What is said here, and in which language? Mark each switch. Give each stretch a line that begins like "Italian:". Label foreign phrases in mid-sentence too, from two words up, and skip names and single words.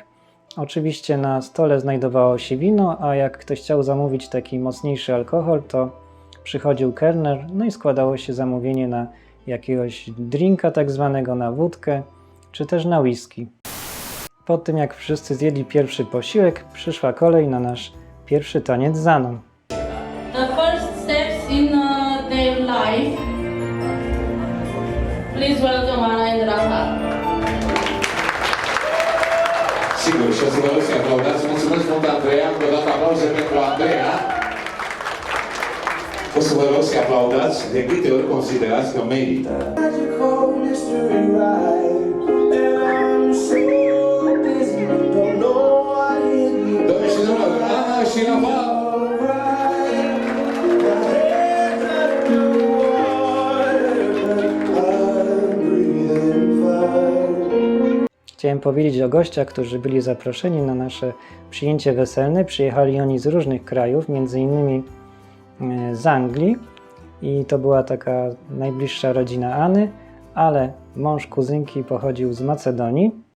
Polish: Oczywiście na stole znajdowało się wino, a jak ktoś chciał zamówić taki mocniejszy alkohol, to przychodził kelner, no i składało się zamówienie na jakiegoś drinka tak zwanego, na wódkę, czy też na whisky. Po tym jak wszyscy zjedli pierwszy posiłek, przyszła kolej na nasz pierwszy taniec z Aną.
English: The first steps in their life. Please welcome Ana and Rafa.
Romanian: Sigur, și o să vă rog să aplaudați. Mulțumesc mult, Andreea. Încă o dată aplauze pentru Andreea. O să vă rog să aplaudați de câte ori considerați că merită. Doamne și domnilor, Ana și Rafa!
Polish: Chciałem powiedzieć o gościach, którzy byli zaproszeni na nasze przyjęcie weselne. Przyjechali oni z różnych krajów, między innymi z Anglii i to była taka najbliższa rodzina Any, ale mąż kuzynki pochodził z Macedonii.